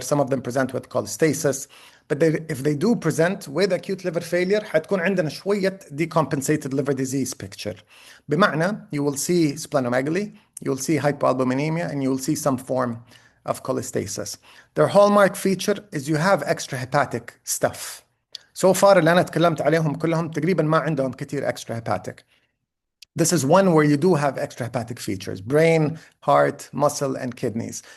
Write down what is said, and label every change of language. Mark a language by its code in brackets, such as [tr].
[en] Some of them present with cholestasis. But if they do present with acute liver failure, [ar] حتكون عندنا شوية [en] decompensated liver disease picture. بمعنى, you will see splenomegaly, you will see hypoalbuminemia, and you will see some form of cholestasis. Their hallmark feature is you have extrahepatic stuff. So far [ar] اللي أنا تكلمت عليهم كلهم تقريبا ما عندهم كتير extrahepatic. [en] This is one where you do have extrahepatic features: brain, heart, muscle, and kidneys.